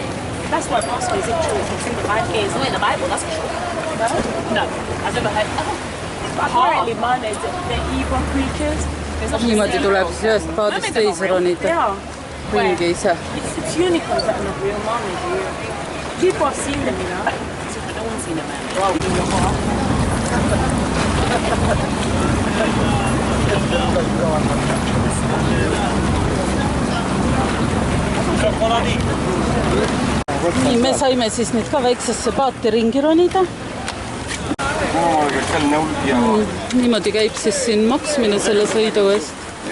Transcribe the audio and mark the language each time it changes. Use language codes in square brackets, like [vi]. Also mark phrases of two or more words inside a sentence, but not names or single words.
[en] That's why I'm asking, is it true? It's in the Bible. It's not in the Bible, that's for sure. No, I've never heard. Apparently, mermaids, they're evil creatures. [et] Niimoodi tuleb siis ühest paadist teise ronida ringi ise. [en] It's unicorns that are not real mermaids. People have seen them, you know. No one's seen them, man. Wow, in your heart. [et] Nii, me saime siis nüüd ka väiksesse paati ringi ronida. Niimoodi käib siis siin maksmine selle sõidu eest.